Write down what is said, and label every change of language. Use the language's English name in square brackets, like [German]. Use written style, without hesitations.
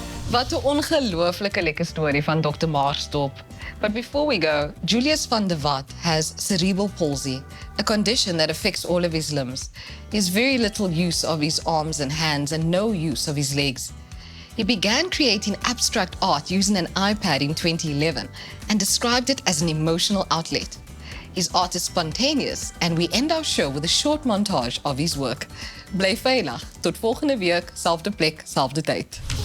[Afrikaans] Wat 'n ongelooflike lekker storie van Dr. Maasdorp. [English] But before we go, Julius van der Walt has cerebral palsy, a condition that affects all of his limbs. He has very little use of his arms and hands and no use of his legs. He began creating abstract art using an iPad in 2011 and described it as an emotional outlet. His art is spontaneous, and we end our show with a short montage of his work. [Afrikaans] Bly veilig. Tot volgende week, selfde plek, selfde tyd.